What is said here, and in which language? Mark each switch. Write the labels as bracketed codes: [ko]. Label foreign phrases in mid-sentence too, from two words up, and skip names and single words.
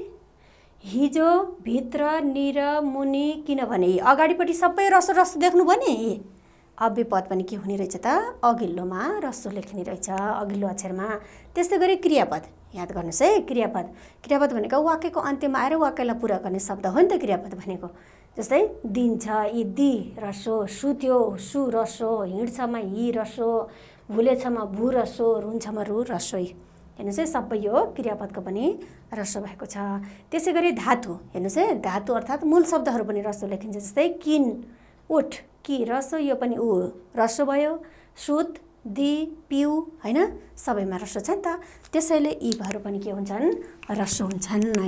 [ne] हिजो, भित्र, निर, मुनि, किनभने अगाडिपट्टि सबै ह्रस्व ह्रस्व देख्नुभयो नि। अव्ययपद पनि के हुने रहेछ त, अघिल्लोमा ह्रस्व लेख्ने रहेछ, अघिल्लो अक्षरमा। त्यस्तै गरी क्रियापद याद गर्नुहोस् है। क्रियापद भनेको वाक्यको अन्त्यमा आएर वाक्यलाई पुरा गर्ने शब्द हो नि त क्रियापद भनेको। जस्तै दिन्छ, यी दि ह्रस्व, सुत्यो सु ह्रस्व, हिँड्छमा हि ह्रस्व, भुलेछमा भु ह्रस्व, रुन्छमा रु ह्रस्व। हेर्नुहोस् है, सबै यो क्रियापदको पनि ह्रस्व भएको छ। त्यसै गरी धातु, हेर्नुहोस् है, धातु अर्थात् मूल शब्दहरू पनि ह्रस्व लेखिन्छ। जस्तै किन, उठ, कि ह्रस्व, यो पनि ऊ ह्रस्व भयो। सुत, दि, पिउ, होइन, सबैमा ह्रस्व छ नि त। त्यसैले यीहरू पनि के हुन्छन्, ह्रस्व हुन्छन्, होइन।